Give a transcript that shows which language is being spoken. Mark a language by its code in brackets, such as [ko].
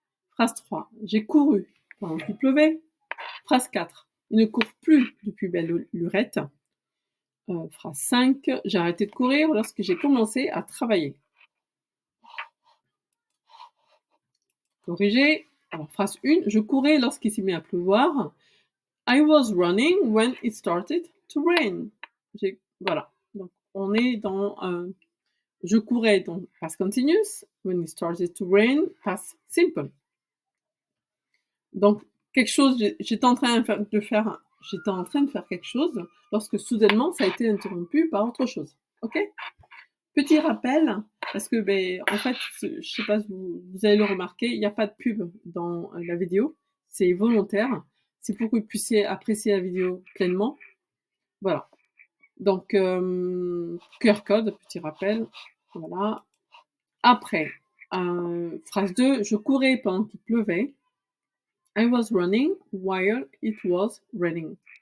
[fr] Phrase 3, j'ai couru pendant qu'il pleuvait. Phrase 4, il ne court plus depuis belle lurette. Phrase 5, j'ai arrêté de courir lorsque j'ai commencé à travailler. Corrigé. Alors, phrase 1, je courais lorsqu'il s'est mis à pleuvoir. [en] I was running when it started to rain. [fr] Voilà. Donc, on est dans je courais dans past continuous. [en] When it started to rain, past simple. [fr] Donc, quelque chose, j'étais en train de faire quelque chose lorsque soudainement ça a été interrompu par autre chose. Ok? Petit rappel, parce que en fait, je sais pas si vous allez le remarquer, il n'y a pas de pub dans la vidéo, c'est volontaire. C'est pour que vous puissiez apprécier la vidéo pleinement. Voilà. Donc, QR code, petit rappel. Voilà. Après, phrase 2, je courais pendant qu'il pleuvait. [en] I was running while it was raining.